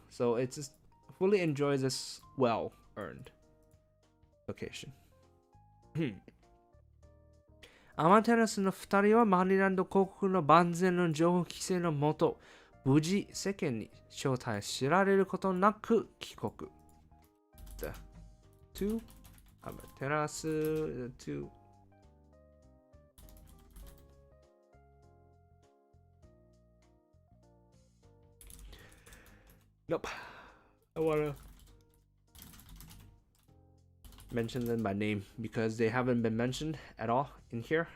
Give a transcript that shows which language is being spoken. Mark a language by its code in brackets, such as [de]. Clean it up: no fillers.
[en] So it's just fully enjoy this well-earned vacation. [ja] アマテラスの2人はマリランド広告の万全の情報規制のもと、無事世間に正体を知られることなく帰国。 [en] The two Amaterasu, the two Nope. I wanna mention them by name because they haven't been mentioned at all in here.